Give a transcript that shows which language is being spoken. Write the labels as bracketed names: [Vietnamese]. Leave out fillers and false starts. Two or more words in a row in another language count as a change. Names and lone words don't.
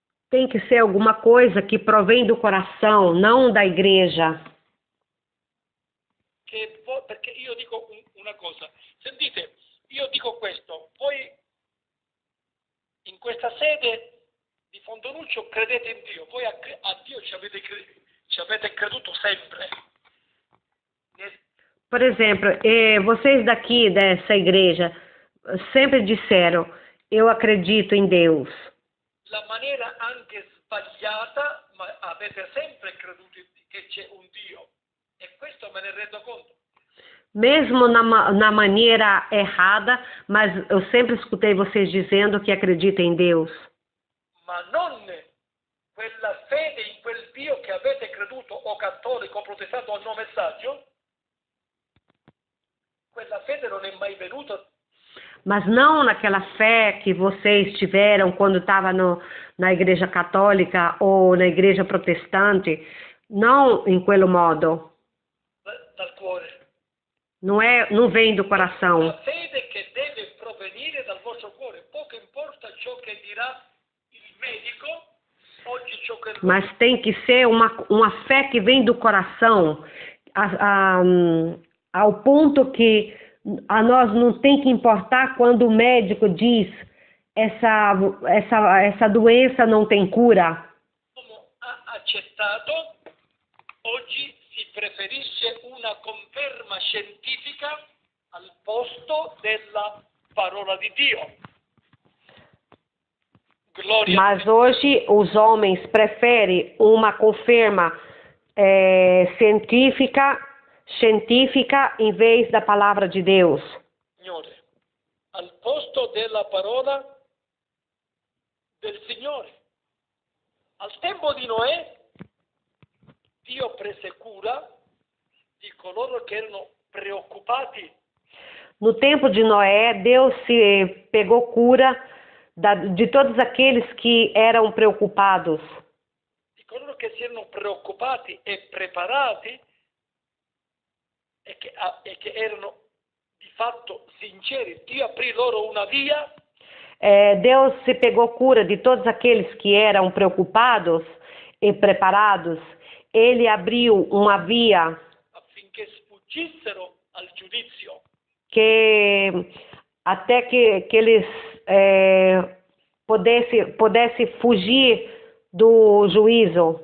[Portuguese] Tem que ser alguma coisa que provém do coração, não da igreja. [Italian] Perché io dico una cosa, sentite, io dico questo, voi in questa sede di Fondonuccio credete in Dio, voi a Dio ci avete creduto sempre. [Portuguese] Por exemplo, vocês daqui dessa igreja sempre disseram, eu acredito em Deus. [Italian] La maniera anche sbagliata, ma avete sempre creduto che c'è un Dio. E questo me ne rendo conto. [Portuguese] Mesmo na maneira errada, mas eu sempre escutei vocês dizendo que acreditam em Deus. [Italian] Ma non quella fede in quel Dio che avete creduto, o cattolico, o protestante, o no messaggio, quella fede non è mai venuta. [Portuguese] Mas não naquela fé que vocês tiveram quando estava na igreja católica ou na igreja protestante, não em [Italian] quello modo. Dal cuore. [Portuguese] Não vem do coração. [Italian] La fede che deve provenire dal vostro cuore, poco importa ciò che dirà il medico, oggi ciò che... [Portuguese] Mas tem que ser uma fé que vem do coração, ao ponto que a nós não tem que importar quando o médico diz essa doença não tem cura. [Italian] Come ha accettato, oggi si preferisce una conferma scientifica al posto della parola di Dio. [Portuguese] Glória. Mas hoje os homens preferem uma confirma científica em vez da palavra de Deus. [Italian] Signore, al posto della parola del Signore. Al tempo di Noè, Dio prese cura di coloro che erano preoccupati. [Portuguese] No tempo de Noé, Deus se pegou cura de todos aqueles que eram preocupados. [Italian] Di coloro che si erano preoccupati e preparati e che erano di fatto sinceri. Dio aprì loro una via. [Portuguese] Deus se pegou cura de todos aqueles que eram preocupados e preparados. Ele abriu uma via [Italian] affinché sfuggissero al giudizio. [Portuguese] Até que eles pudessem fugir do juízo.